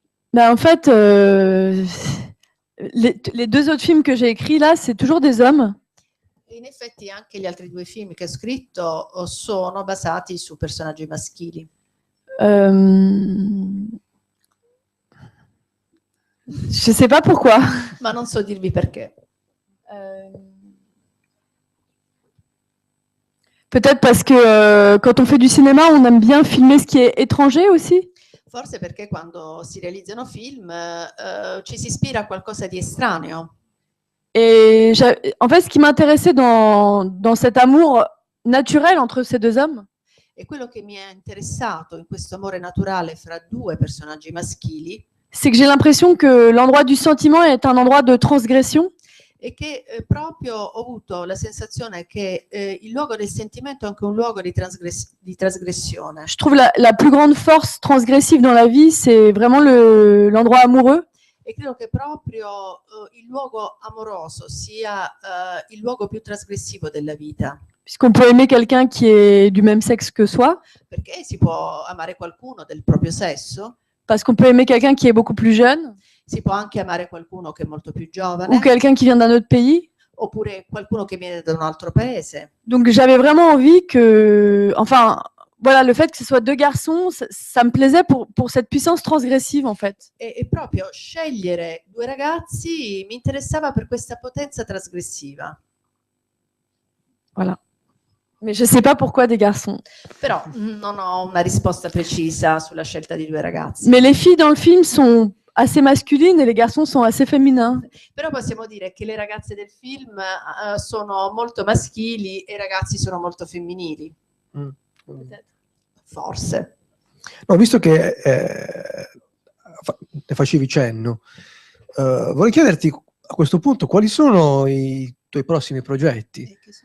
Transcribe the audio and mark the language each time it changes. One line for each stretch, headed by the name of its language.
French: Ben, en fait, les deux autres films que j'ai écrits là, c'est toujours des hommes.
Italian: In effetti anche gli altri due film che ho scritto sono basati su personaggi maschili.
French: Je sais pas pourquoi.
Italian: Ma non so dirvi perché.
French: Peut-être parce que quand on fait du cinéma, on aime bien filmer ce qui est étranger aussi.
Italian: Forse perché quando si realizzano film ci si ispira a qualcosa di estraneo.
French: Et en fait, ce qui m'intéressait dans cet amour naturel entre ces deux hommes,
Italian: E quello che mi è interessato in questo amore naturale fra due personaggi maschili
French: c'est que j'ai l'impression que l'endroit du sentiment est un endroit de transgression.
Italian: è che proprio ho avuto la sensazione che il luogo del sentimento è anche un luogo di trasgressione.
French: Je trouve la plus grande force transgressive dans la vie, c'est vraiment l'endroit amoureux.
Italian: E credo che proprio il luogo amoroso sia il luogo più trasgressivo della vita,
French: Puisqu'on peut aimer quelqu'un qui est du même sexe que soi,
Italian: perché si può amare qualcuno del proprio sesso,
French: parce qu'on peut aimer quelqu'un qui est beaucoup plus jeune,
Italian: si può anche amare qualcuno che è molto più
French: ou
Italian: giovane,
French: quelqu'un qui vient d'un autre pays.
Italian: oppure qualcuno che viene da un altro paese.
French: Donc j'avais vraiment envie que, enfin, voilà, le fait que ce soit deux garçons, ça me plaisait pour cette puissance transgressive en fait.
Italian: E proprio scegliere due ragazzi mi interessava per questa potenza trasgressiva.
French: Voilà. Mais je sais pas pourquoi des garçons.
Italian: Però non ho una risposta precisa sulla scelta di due ragazzi.
French: Mais les filles dans le film sont assez masculines et les garçons sont assez féminins.
Italian: Però possiamo dire che le ragazze del film sono molto maschili e i ragazzi sono molto femminili. Forse. No, visto che ne facevi cenno, vorrei chiederti a questo punto quali sono i tuoi prossimi progetti?